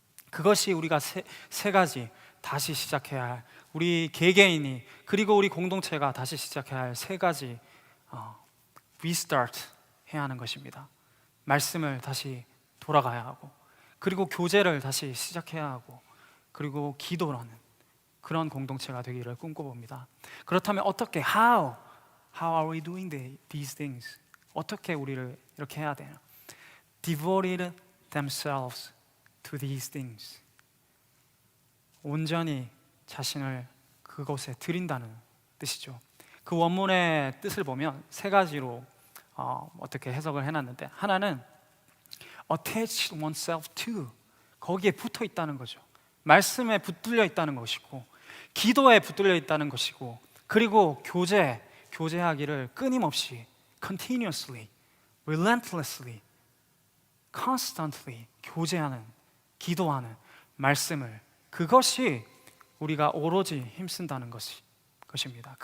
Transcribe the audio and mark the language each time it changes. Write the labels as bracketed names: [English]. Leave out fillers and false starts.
[Korean] 그것이 우리가 세 가지 다시 시작해야 할, 우리 개개인이 그리고 우리 공동체가 다시 시작해야 할 세 가지 restart 해야 하는 것입니다. 말씀을 다시 돌아가야 하고, 그리고 교제를 다시 시작해야 하고, 그리고 기도라는 그런 공동체가 되기를 꿈꿔봅니다. 그렇다면 어떻게, [English] how are we doing these things? [Korean] 어떻게 우리를 이렇게 해야 되나? [English] Devoted themselves to these things. [Korean] 온전히 자신을 그곳에 드린다는 뜻이죠. 그 원문의 뜻을 보면 세 가지로 어떻게 해석을 해놨는데, 하나는 [English] attach oneself to, [Korean] 거기에 붙어 있다는 거죠. 말씀에 붙들려 있다는 것이고, 기도에 붙들려 있다는 것이고, 그리고 교제하기를 끊임없이 [English] continuously, relentlessly, constantly [Korean] 교제하는, 기도하는 말씀을, 그것이 우리가 오로지 힘쓴다는 것입니다.